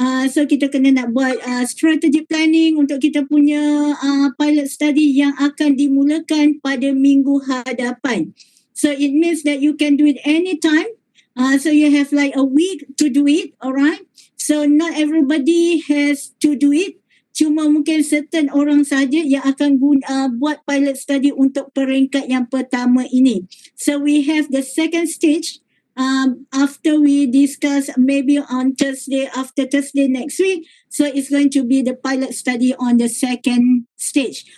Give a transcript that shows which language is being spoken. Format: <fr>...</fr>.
<ms>So kita kena nak buat strategy planning untuk kita punya pilot study yang akan dimulakan pada minggu hadapan.</ms> <en>So it means that you can do it anytime. So you have like a week to do it, alright? So not everybody has to do it.</en> <ms>Cuma mungkin certain orang saja yang akan buat pilot study untuk peringkat yang pertama ini.</ms> <en>So we have the second stage. After we discuss maybe on Thursday, after Thursday next week, so it's going to be the pilot study on the second stage.</en>